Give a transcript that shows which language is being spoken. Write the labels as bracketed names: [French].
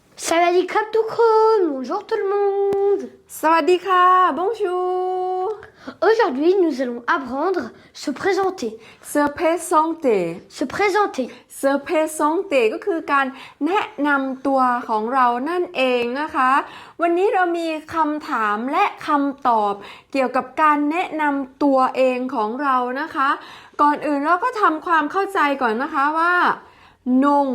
[Thai] Sawadee krap [French] tout crône, bonjour tout le monde. [Thai] สวัสดีค่ะ bonjour [French] Aujourd'hui, nous allons apprendre se présenter. เซอร์เพซองเต Se présenter. [Thai] เซอร์เพซองเตก็คือการแนะนำตัวของเรานั่นเองนะคะ วันนี้เรามีคำถามและคำตอบเกี่ยวกับการแนะนำตัวเองของเรานะคะ ก่อนอื่นเราก็ทำความเข้าใจก่อนนะคะว่าน